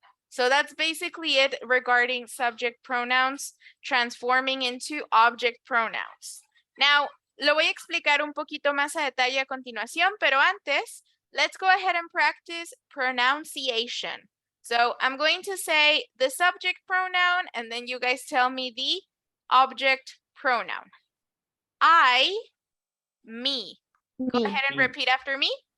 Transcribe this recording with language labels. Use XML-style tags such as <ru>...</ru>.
<en>So that's basically it regarding subject pronouns transforming into object pronouns.</en> <es>Now, lo voy a explicar un poquito más a detalle a continuación, pero antes,</es> <en>let's go ahead and practice pronunciation. So I'm going to say the subject pronoun, and then you guys tell me the object pronoun. I, me. Go ahead and repeat after me.</en>